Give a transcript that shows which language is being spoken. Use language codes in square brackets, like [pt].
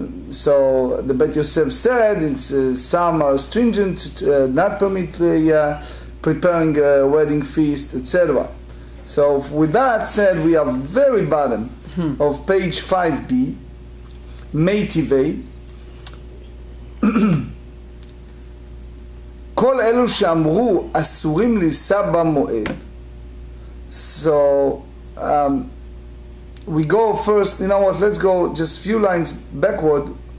[en] So the Bet Yosef said it's, some are stringent, not permit preparing a wedding feast, etc. So with that said, we are very bottom of page 5b, Meitivei. [he] כל אלו שאמרו אסורים לישא במועד. [en] So we go first, you know what, let's go just few lines backward.